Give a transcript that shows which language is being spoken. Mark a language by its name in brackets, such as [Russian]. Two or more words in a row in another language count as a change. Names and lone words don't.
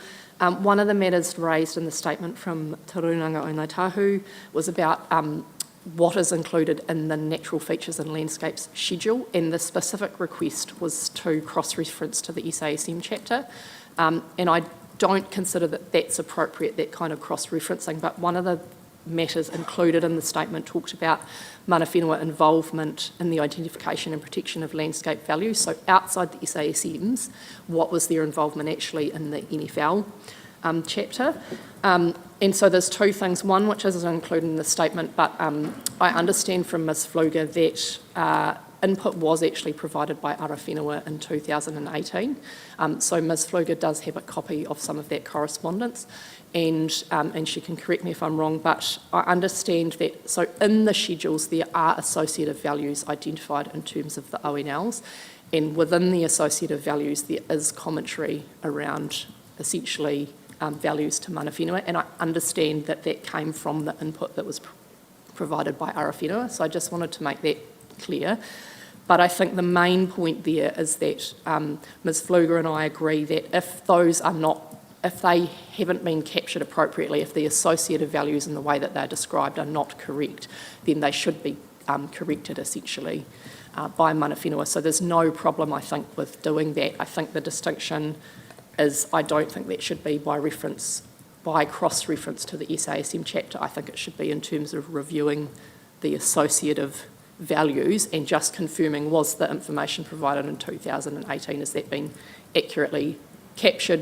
[English] One of the matters raised in the statement from Te Runanga o Ngāi Tahu was about what is included in the natural features and landscapes schedule, and the specific request was to cross-reference to the SASM chapter. And I don't consider that that's appropriate, that kind of cross-referencing, but one of the matters included in the statement talked about [Māori] mana whenua [English] involvement in the identification and protection of landscape values. So outside the SASMs, what was their involvement actually in the NFL chapter? And so there's two things. One, which is included in the statement, but I understand from Ms Pfluger that input was actually provided by Ara Whenua in 2018. So Ms Pfluger does have a copy of some of that correspondence, and she can correct me if I'm wrong, but I understand that, so in the schedules there are associative values identified in terms of the ONLs, and within the associative values there is commentary around essentially values to [Māori] mana whenua, [English] and I understand that that came from the input that was provided by Ara Whenua, so I just wanted to make that clear. But I think the main point there is that Ms Pfluger and I agree that if those are not, if they haven't been captured appropriately, if the associative values in the way that they're described are not correct, then they should be corrected essentially by [Māori] mana whenua. [English] So there's no problem, I think, with doing that. I think the distinction is I don't think that should be by reference, by cross-reference to the SASM chapter. I think it should be in terms of reviewing the associative values and just confirming, was the information provided in 2018, has that been accurately captured?